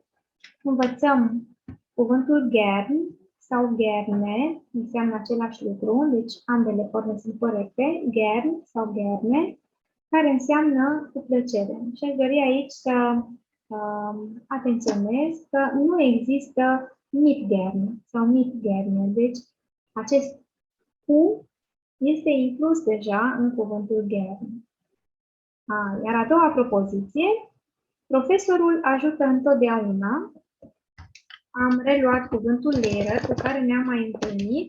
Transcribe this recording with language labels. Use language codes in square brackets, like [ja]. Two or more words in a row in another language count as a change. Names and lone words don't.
[ro] Învățăm cuvântul gern sau gerne, înseamnă același lucru, deci ambele forme sunt corecte, gern sau gerne, care înseamnă cu plăcere. Și aș dori aici să atenționez că nu există [de] mit gern [ro] sau [de] mit gerne, [ro] deci acest cu este inclus deja în cuvântul gern. Iar a doua propoziție, profesorul ajută întotdeauna. Am reluat cuvântul lehrer, cu care ne-am mai întâlnit.